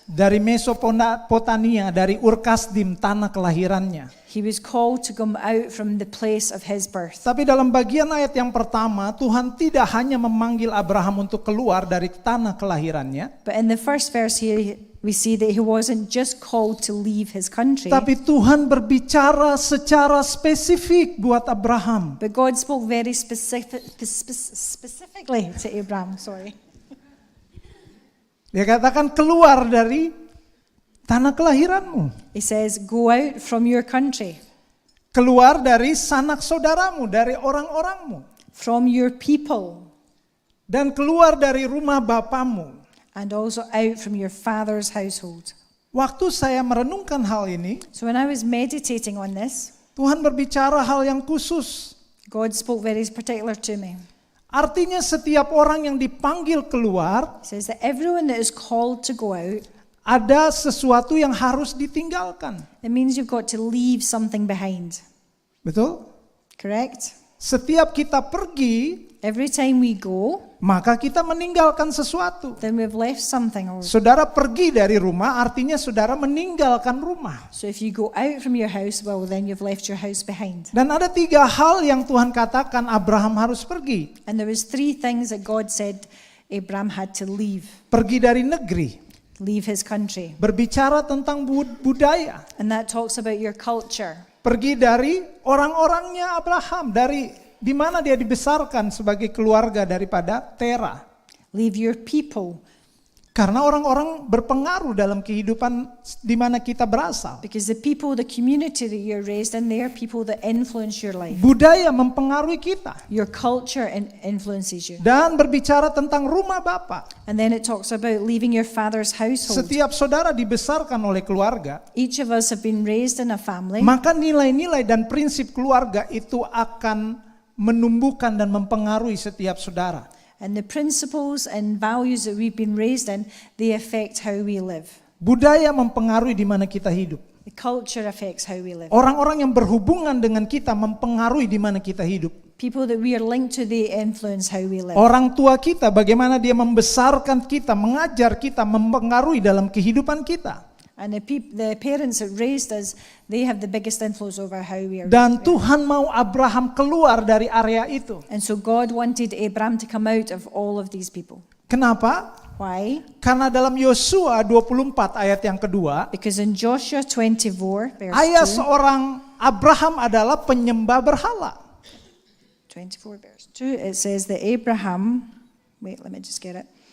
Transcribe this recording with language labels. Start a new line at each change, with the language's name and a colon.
Indonesian: dari Mesopotamia, dari Ur Kasdim, tanah kelahirannya.
English: He was called to come out from the place of his birth.
Indonesian: Tapi dalam bagian ayat yang pertama, Tuhan tidak hanya memanggil Abraham untuk keluar dari tanah kelahirannya,
English: But in the first verse here, we see that he wasn't just called to leave his country,
Indonesian: tapi Tuhan berbicara secara spesifik buat Abraham.
English: but God spoke very specifically to Abraham.
Indonesian: Dia katakan keluar dari tanah kelahiranmu.
English: He says, go out from your country,
Indonesian: Keluar dari sanak saudaramu, dari orang-orangmu.
English: from your people,
Indonesian: Dan keluar dari rumah bapamu.
English: and also out from your father's household.
Indonesian: Waktu saya merenungkan hal ini,
English: So when I was meditating on this,
Indonesian: Tuhan berbicara hal yang khusus.
English: God spoke very particular to me.
Indonesian: Artinya setiap orang yang dipanggil keluar,
English: He says that everyone that is called to go out,
Indonesian: ada sesuatu yang harus ditinggalkan.
English: it means you've got to leave something behind.
Indonesian: Betul?
English: Correct?
Indonesian: Setiap kita pergi,
English: Every time we go,
Indonesian: maka kita meninggalkan sesuatu.
English: then we've left something.
Indonesian: Saudara pergi dari rumah, artinya saudara meninggalkan rumah.
English: So if you go out from your house, well, then you've left your house behind.
Indonesian: Dan ada 3 hal yang Tuhan katakan Abraham harus pergi.
English: And there was 3 things that God said Abraham had to leave.
Indonesian: Pergi dari negeri,
English: Leave his country.
Indonesian: berbicara tentang budaya.
English: And that talks about your culture.
Indonesian: Pergi dari orang-orangnya Abraham, dari di mana dia dibesarkan sebagai keluarga daripada Tera.
English: Leave your people.
Indonesian: Karena orang-orang berpengaruh dalam kehidupan di mana kita berasal.
English: Because the people, the community that you're raised in, they are people that influence your life.
Indonesian: Budaya mempengaruhi kita.
English: Your culture influences you.
Indonesian: Dan berbicara tentang rumah Bapa.
English: And then it talks about leaving your father's household.
Indonesian: Setiap saudara dibesarkan oleh keluarga,
English: Each of us have been raised in a family.
Indonesian: maka nilai-nilai dan prinsip keluarga itu akan menumbuhkan dan mempengaruhi setiap saudara.
English: And the principles and values that we've been raised in, they affect how we live.
Indonesian: Budaya mempengaruhi di mana kita hidup.
English: The culture affects how we live.
Indonesian: Orang-orang yang berhubungan dengan kita mempengaruhi di mana kita hidup.
English: People that we are linked to, they influence how we live.
Indonesian: Orang tua kita, bagaimana dia membesarkan kita, mengajar kita, mempengaruhi dalam kehidupan kita.
English: And the parents that raised us, they have the biggest influence over how we are
Indonesian: Dan
English: raised.
Indonesian: Tuhan mau Abraham keluar dari area itu.
English: And so God wanted Abraham to come out of all of these people.
Indonesian: Kenapa?
English: Why?
Indonesian: Karena dalam Yosua 24 ayat yang kedua,
English: Because in Joshua 24,
Indonesian: ayah
English: verse 2,
Indonesian: seorang Abraham adalah penyembah berhala.
English: 24 verse 2, it says that Abraham, wait, let me just get it.